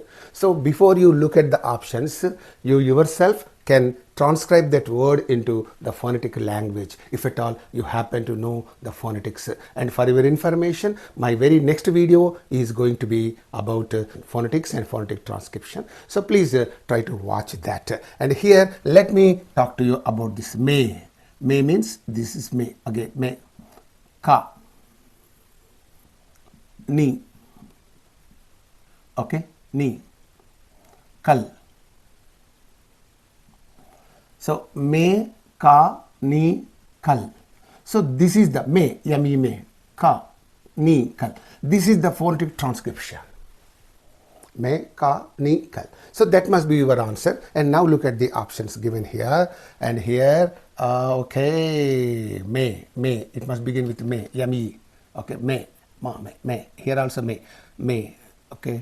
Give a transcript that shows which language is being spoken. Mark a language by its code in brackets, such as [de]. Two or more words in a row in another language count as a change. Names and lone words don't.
[en] So before you look at the options, you yourself can transcribe that word into the phonetic language, if at all you happen to know the phonetics. And for your information, my very next video is going to be about phonetics and phonetic transcription. So please try to watch that. And here, let me talk to you about this may. May means, this is may. Again, may. Ka. Ni. Okay, ni. Kal. So may, ka, ni, kal. So this is the may, yummy may, ka, ni, kal. This is the phonetic transcription. Mechanical. So that must be your answer. And now look at the options given here. And here, okay, may. It must begin with may. M-E. Okay, may. Here also may. Okay.